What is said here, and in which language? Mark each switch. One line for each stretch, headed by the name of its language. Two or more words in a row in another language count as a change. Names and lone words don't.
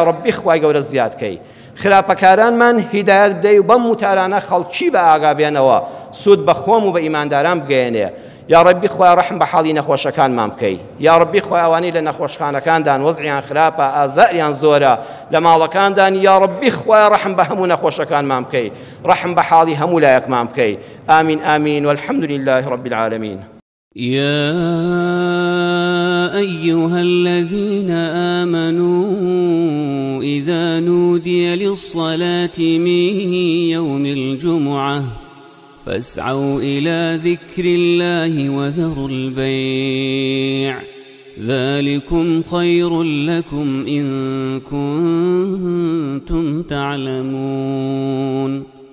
Central Kurdish: ڕەبی خوای گەورە زیادکەی خراپەکارانمان هیدایەت بدەی و بەم وتارانە خەڵکی بە ئاگا بێنەوە سوود بە خۆم و بە ئیمانداران بگەێنێ یا ڕەبی خوای ڕەحم بە حاڵی نەخۆشەکانمان بکەی یا ڕەبی خوای ئەوانەی لە نەخۆشخانەکاندان وەزعیان خراپە ئازاریان زۆرە لە ماڵەکاندان یا ڕەبی خوای ڕەحم بە هەموو نەخۆشەکانمان بکەی ڕەحم بە حاڵی هەموو لایەکمان بکەی
Arabic: آمین آمین والحمد لله رب العالمين يا أيها الذين آمنوا إذا نودي نودي للصلاة من يوم الجمعة فاسعوا إلى ذكر الله وذروا البيع ذلكم خير لكم إن كنتم تعلمون